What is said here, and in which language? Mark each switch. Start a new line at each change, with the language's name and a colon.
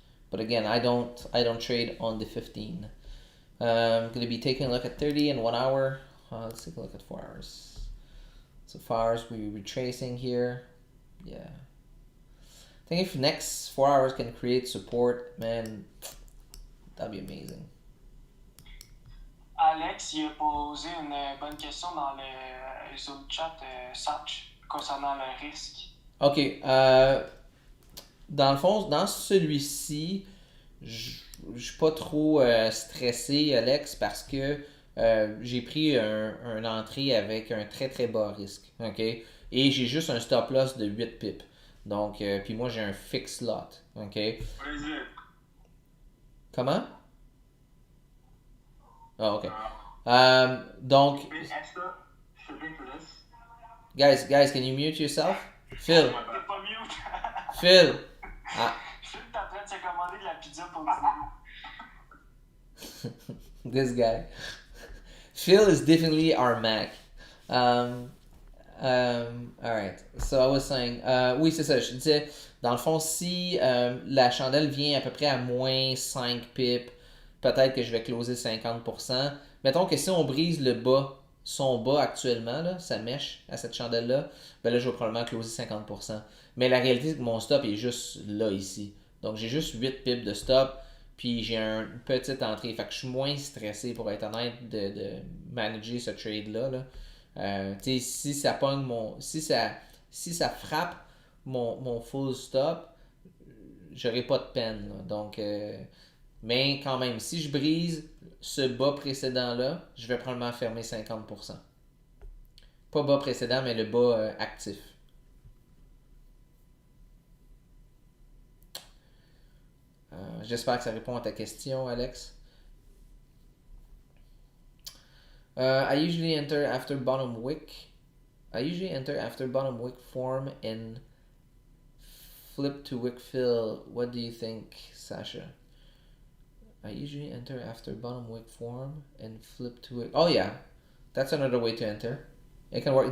English: But again, I don't trade on the 15. I'm gonna be taking a look at 30 and 1 hour. Let's take a look at 4 hours. So 4 hours we're retracing here. Yeah. I think if next 4 hours can create support, man, that'd be amazing.
French: Alex, il a posé une bonne question dans le Zoom chat Satch concernant le risque. Ok. Dans le fond, dans celui-ci, je suis pas trop stressé, Alex, parce que j'ai pris un entrée avec un très très bas risque. Ok. Et j'ai juste un stop loss de 8 pips. Donc, puis moi j'ai un fixed lot. Ok.
English: What is it?
French: Comment? Oh, ok. Donc,
English: Extra shipping for this? guys, can you mute yourself? Phil.
French: T'es pas mute. Phil. Ah, Phil, t'es en train de se commander de la pizza pour dîner.
English: this guy. Phil is definitely our Mac. Alright. So I was saying,
French: oui, c'est ça. Je disais, dans le fond, si la chandelle vient à peu près à moins 5 pips, peut-être que je vais closer 50%. Mettons que si on brise le bas, son bas actuellement, là, sa mèche à cette chandelle-là, ben là, je vais probablement closer 50%. Mais la réalité, c'est que mon stop est juste là, ici. Donc, j'ai juste 8 pips de stop, puis j'ai une petite entrée. Fait que je suis moins stressé, pour être honnête, de manager ce trade-là. Là. Tu sais, si ça pogne si ça frappe mon full stop, j'aurai pas de peine. Là. Donc, mais quand même, si je brise ce bas précédent-là, je vais probablement fermer 50%. Pas bas précédent, mais le bas actif. J'espère que ça répond à ta question, Alex.
English: I usually enter after bottom wick. I usually enter after bottom wick form and flip to wick fill. What do you think, Sasha? I usually enter after bottom wick form and flip to wick. Oh yeah, that's another way to enter. It can work.